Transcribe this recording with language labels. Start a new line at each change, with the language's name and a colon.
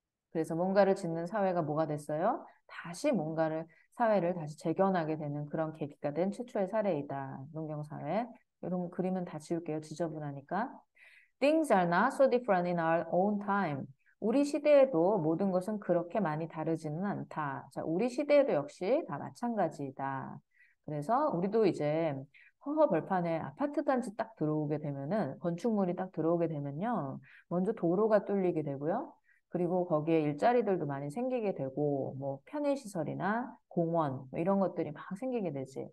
Korean: 그래서 뭔가를 짓는 사회가 뭐가 됐어요? 사회를 다시 재건하게 되는 그런 계기가 된 최초의 사례이다. 농경사회. 이런 그림은 다 지울게요. 지저분하니까.
English: Things are not so different in our own time.
Korean: 우리 시대에도 모든 것은 그렇게 많이 다르지는 않다. 자, 우리 시대에도 역시 다 마찬가지이다. 그래서 우리도 이제 허허벌판에 아파트 단지 딱 들어오게 되면은, 건축물이 딱 들어오게 되면요. 먼저 도로가 뚫리게 되고요. 그리고 거기에 일자리들도 많이 생기게 되고, 뭐, 편의시설이나 공원, 뭐 이런 것들이 막 생기게 되지.